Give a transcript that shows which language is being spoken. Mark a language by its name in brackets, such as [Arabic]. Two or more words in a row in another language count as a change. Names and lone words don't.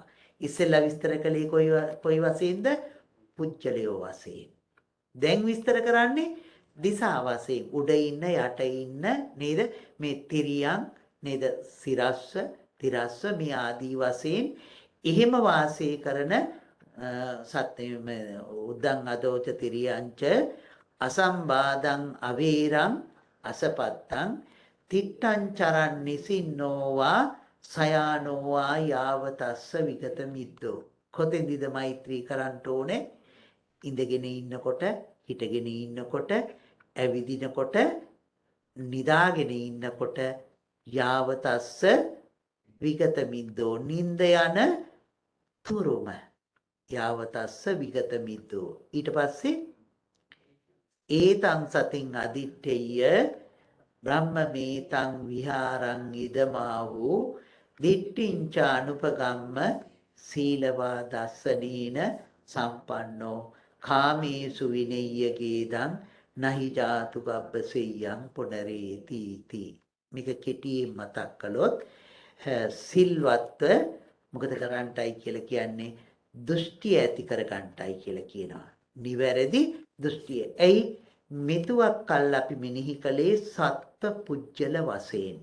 [Sinhala] ඉස්සෙල්ලා විස්තර කළේ කොයි වශයෙන්ද? පුජ්‍යලයෝ වශයෙන්. දැන් විස්තර කරන්නේ දිසා වශයෙන් උඩ ඉන්න යට ඉන්න නේද? මේ තිරියන් නේද? තිරස්ස මේ ආදී වශයෙන් එහෙම වාසය කරන සත්‍ය [Pali] උද්දං අදෝච තිරියංච අසම්බාදං අවේරං අසපත්තං තිට්ඨං චරන් නිසින්නෝවා සයානෝවා යාවතස්ස විගත මිද්දෝ. [Sinhala] කොතෙන්ද මෛත්‍රී කරන්න ඕනේ? ඉඳගෙන ඉන්නකොට, හිටගෙන ඉන්නකොට, ඇවිදිනකොට, නිදාගෙන ඉන්නකොට [Pali] යාවතස්ස විගත මිද්දෝ [Sinhala] නින්ද යන තුරුම [Pali] යාවතස්ස විගත මිද්දෝ. [Sinhala] ඊට පස්සේ [Pali] ඒතං සතින් අදිත්තේය බ්‍රහ්මමේතං විහාරං ඉදමාවු දිට්ඨිංච අනුපගම්ම සීලවා දස්සනීන සම්පන්නෝ කාමේසු විනෙය්‍ය ගේදං නහි ජාතු ගබ්බසෙය්‍යං පුනරේති තී. [Sinhala] මේක කෙටියෙන් මතක් කළොත් සිල්වත්ව මොකද කරන්නටයි කියලා කියන්නේ? දෘෂ්ටි ඇති කර ගන්නටයි කියලා කියනවා. නිවැරදි දෘෂ්ටිය. එයි මෙතුවක් කල් අපි මෙනෙහි කළේ සත්ත්ව පුජ්‍යල වශයෙන්.